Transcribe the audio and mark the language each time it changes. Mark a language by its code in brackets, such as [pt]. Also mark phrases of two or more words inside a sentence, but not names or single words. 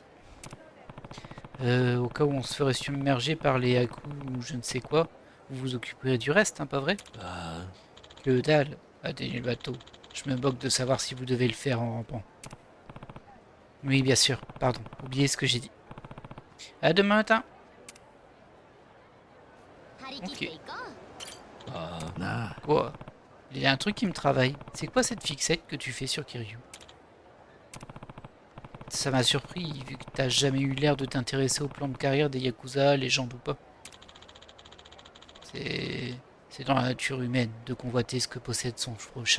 [fr] Au cas où on se ferait submerger par les Haku ou je ne sais quoi, vous vous occuperez du reste, hein, pas vrai? あ Que dalle, atteignez le bateau. Je me moque de savoir si vous devez le faire en rampant. Oui, bien sûr, pardon, oubliez ce que j'ai dit. À demain matin. [ja] 張り切っていこう。あ、ああ、なあ、 [fr] Quoi? Il y a un truc qui me travaille. C'est quoi cette fixette que tu fais sur Kiryu? Ça m'a surpris, vu que t'as jamais eu l'air de t'intéresser au plan de carrière des Yakuza, légendes ou pas. C'est dans la nature humaine de convoiter ce que possède son prochain.